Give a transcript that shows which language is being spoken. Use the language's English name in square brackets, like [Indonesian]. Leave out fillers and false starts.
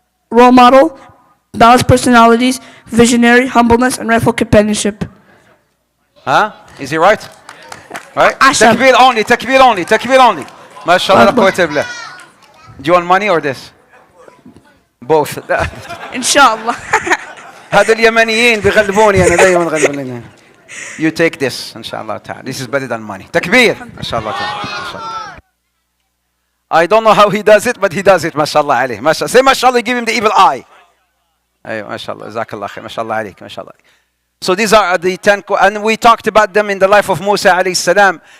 [English] Role model. Balanced personalities. Visionary. Humbleness and rightful companionship. Huh? Is he right? Right? [Arabic] عشان. [English] Takbir only, takbir only, takbir only. MashaAllah, la quwwata illa billah. Do you want money or this? Both. [Arabic] إن شاء الله. هذا اليمنيين بيغلبوني أنا دايما غلبوني. [English] You take this, inshallah ta'ala. This is better than money. Takbir. Inshallah ta'ala. Mashallah. I don't know how he does it, but he does it. MashaAllah alayh. Mashallah. Say MashaAllah, give him the evil eye. أيوة, MashaAllah. Jazakallah khair. MashaAllah alayk. MashaAllah. So these are the 10, and we talked about them in the life of Musa alayhi salam.